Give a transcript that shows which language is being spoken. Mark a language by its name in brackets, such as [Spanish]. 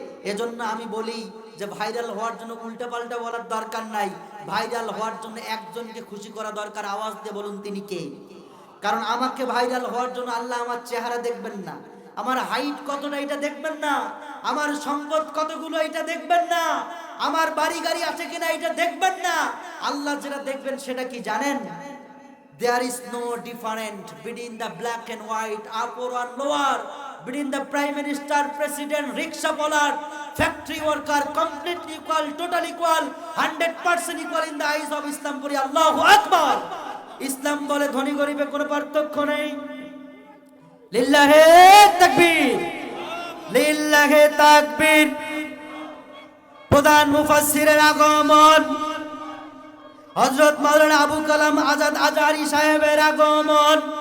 [Bangla] এজন্য আমি বলি যে ভাইরাল হওয়ার জন্য উল্টাপাল্টা বলার দরকার নাই, ভাইরাল হওয়ার জন্য একজনকে খুশি করা দরকার। আওয়াজ দিয়ে বলুন তিনি কে? কারণ আমাকে ভাইরাল হওয়ার জন্য আল্লাহ আমার চেহারা দেখবেন না, আমার হাইট কতটা এটা দেখবেন না, আমার সম্পদ কতগুলো এটা দেখবেন না, আমার বাড়ি গাড়ি আছে কিনা এটা দেখবেন না। আল্লাহ যেটা দেখবেন সেটা কি জানেন? [English] There is no difference between the black and white, upper and lower, between the prime minister, president, rickshaw puller, factory worker, completely equal, total equal, 100% equal in the eyes of Islam. [Bangla] Boli [Arabic] Allahu Akbar. [Bangla] ইসলাম বলে ধনী গরিবে কোনো পার্থক্য নেই। [Arabic] লিল্লাহে তাকবীর, লিল্লাহে তাকবীর। [Bangla] প্রধান মুফাসসিরের আগমন, হযরত মাওলানা আবু কালাম আজাদ আজহারী সাহেবের আগমন।